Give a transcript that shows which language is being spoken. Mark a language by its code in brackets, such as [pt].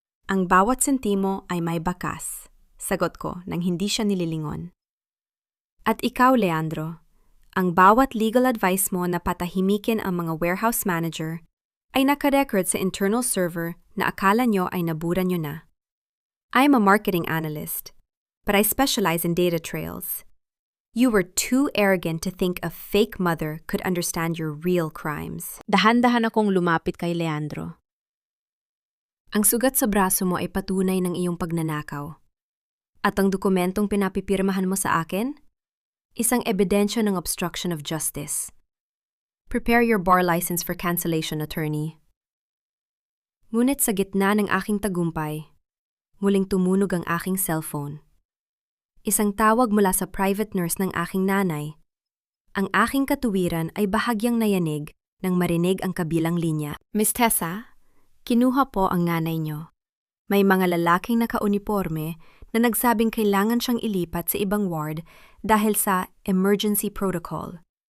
[tl] Ang bawat sentimo ay may bakas. Sagot ko nang hindi siya nililingon. At ikaw, Leandro, ang bawat legal advice mo na patahimikin ang mga warehouse manager ay nakarecord sa internal server na akala nyo ay nabura nyo na. [en] I'm a marketing analyst, but I specialize in data trails. You were too arrogant to think a fake mother could understand your real crimes. [tl] Dahan-dahan akong lumapit kay Leandro. Ang sugat sa braso mo ay patunay ng iyong pagnanakaw. At ang dokumentong pinapipirmahan mo sa akin? Isang ebidensya ng obstruction of justice. [en] Prepare your bar license for cancellation, attorney. [tl] Ngunit sa gitna ng aking tagumpay, muling tumunog ang aking cellphone. Isang tawag mula sa private nurse ng aking nanay. Ang aking katuwiran ay bahagyang nayanig nang marinig ang kabilang linya. Miss Tessa, kinuha po ang nanay niyo. May mga lalaking nakauniporme na nagsabing kailangan siyang ilipat sa ibang ward dahil sa emergency protocol.